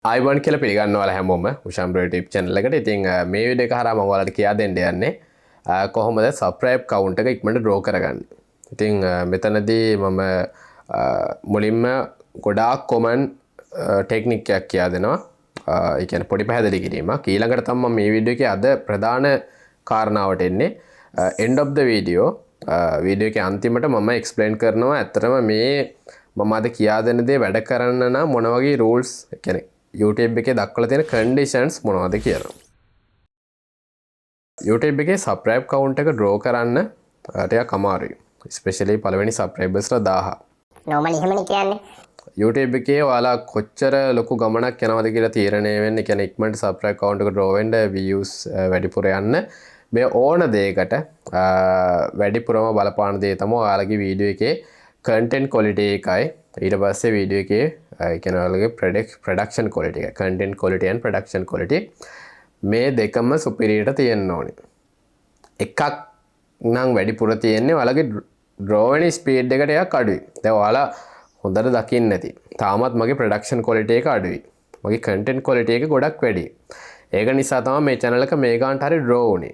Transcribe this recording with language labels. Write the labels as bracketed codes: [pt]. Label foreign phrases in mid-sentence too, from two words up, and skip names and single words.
[si] ආයිබෝන් කියලා පිළිගන්නවා හැමෝම උෂාන් බ්‍රෝ YouTube channel එකට. ඉතින් මේ වීඩියෝ එක හරහා මම ඔයාලට කියා දෙන්න යන්නේ කොහොමද [en] subscribe count [si] එක ඉක්මනට draw කරගන්නේ. ඉතින් මෙතනදී මම මුලින්ම ගොඩාක් [en] common technique [si] එකක් කියා දෙනවා. ඒ කියන්නේ පොඩි පැහැදිලි කිරීමක්. ඊළඟට තමයි මම මේ වීඩියෝ එකේ අද ප්‍රධාන කාරණාවට එන්නේ. [en] end of the video [si] වීඩියෝ එකේ අන්තිමට මම explain කරනවා ඇත්තටම මේ මම අද කියා දෙන දේ වැඩ කරන්න නම් මොන වගේ rules කියන්නේ YouTube එකේ දක්වලා තියෙන conditions මොනවද කියලා. YouTube එකේ [en] subscribe count [si] එක draw කරන්න ටිකක් අමාරුයි. especially පළවෙනි subscribers ලා 1000. normally එහෙමනේ කියන්නේ. YouTube එකේ ඔයාලා කොච්චර ලොකු ගමනක් යනවද කියලා තීරණය වෙන්නේ. කියන්නේ ඉක්මනට [en] subscribe count [si] එක draw වෙන්න views වැඩිපුර යන්න මේ ඕන දෙයකට වැඩිපුරම බලපාන දේ තමයි ඔයාලගේ වීඩියෝ එකේ [en] content quality [si] එකයි ඊට පස්සේ වීඩියෝ එකේ ඒ කියන්නේ ඔයාලගේ [en] production quality [si] එක [en] content quality and production quality [si] මේ දෙකම superior තියෙන්න ඕනේ. එකක් නම් වැඩිපුර තියෙන්නේ ඔයාලගේ [en] draw වෙන speed [si] එක ටිකක් අඩුයි. දැන් ඔයාලා හොඳට දකින්න නැති. තාමත් මගේ [en] production quality [si] එක අඩුයි. මගේ [en] content quality [si] එක ගොඩක් වැඩි. ඒක නිසා තමයි මේ channel එක මේ ගානට හරි draw වුනේ.